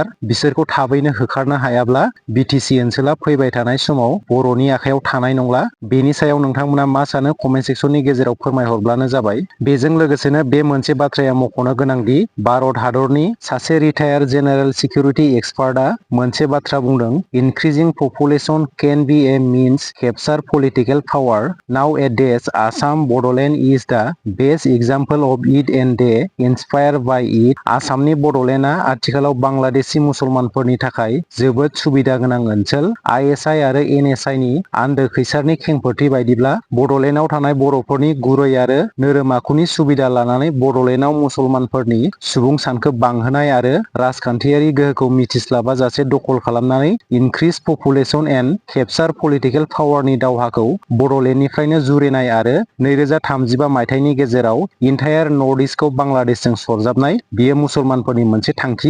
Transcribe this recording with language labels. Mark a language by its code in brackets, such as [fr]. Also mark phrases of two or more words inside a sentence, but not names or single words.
[brx] बिसोरखौ थाबैनो होखारनो हायाब्ला बिटिसि ओनसोला फैबाय थानाय समाव बर'नि आखायाव थानाय नंला। बेनि सायाव नोंथांमोना मा सानो कमेन्ट सेक्सननि गेजेराव फोरमायहरब्लानो जाबाय। बेजों लोगोसेनो बे मोनसे बाथ्राया मख'नो गोनांदि भारत हादरनि सासे [en] retired general security expert [brx] मोनसे बाथ्रा बुंदों, [en] increasing population can be a means capture political power. now a days Assam Bodoland is the best example of it and they inspire by it. [brx] आसामनि बड'लेण्डआ आथिखालाव बांलादेशी मुसलमानफोरनि थाखाय जोबोद जोबोद सुबिदा गोनां ओनसोल। ISI आरो NSI नि आन्दो खैसारनि खेंफोरथि बायदिब्ला बड'लेण्डआव थानाय बर'फोरनि गुरै आरो नोरोम आखुनि सुबिदा लानानै बड'लेण्डआव मुसलमानफोरनि सुबुं सानखो बांहोनाय आरो राजखान्थियारि गोहोखौ मिथिस्लाबाजासे दखल खालामनानै [en] increase population and capture political power [brx] दावहाखौ बड'लेण्डनिफ्रायनो जुरिनाय आरो 2035 मायथाइनि गेजेराव [en] entire North East [brx] बांलादेशजों सरजाबनाय बेयो मुसलमानफोरनि मोनसे थांखि।